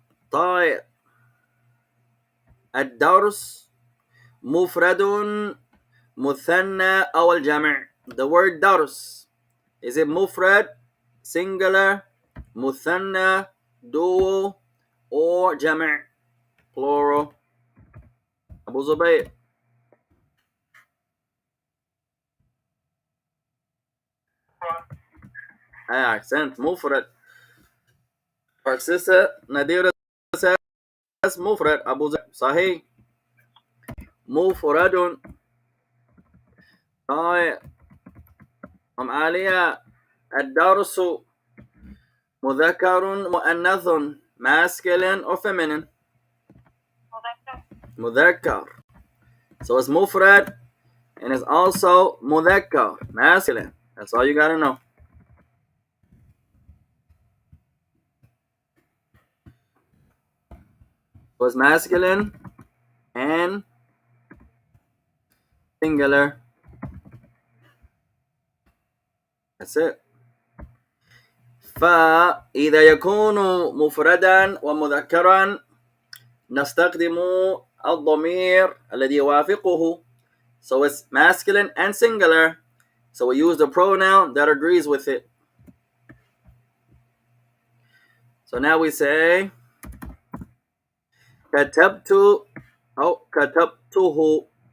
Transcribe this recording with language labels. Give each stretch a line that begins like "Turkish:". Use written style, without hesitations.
Arabic: طيب الدرس مفرد مثنى أو الجمع.
English: The word درس, is it مفرد, singular, مثنى, dual, or جمع, plural?
Arabic: أبو زبير. أحسنت, مفرد.
English: Our sister Nadira says مفرد.
Arabic: أبو زبير صحيح, مفرد. طيب عالية الدرس مذكر مؤنث,
English: masculine or feminine?
Arabic: مذكر.
English: So it's مفرد and it's also مذكر, masculine. That's all you gotta know. was masculine and singular. That's it.
Arabic: فإذا يكون مفردا ومذكرا نستخدم الضمير الذي يوافقه.
English: So it's masculine and singular. So we use the pronoun that agrees with it. So now we say
Arabic: كتبت أو كتبته.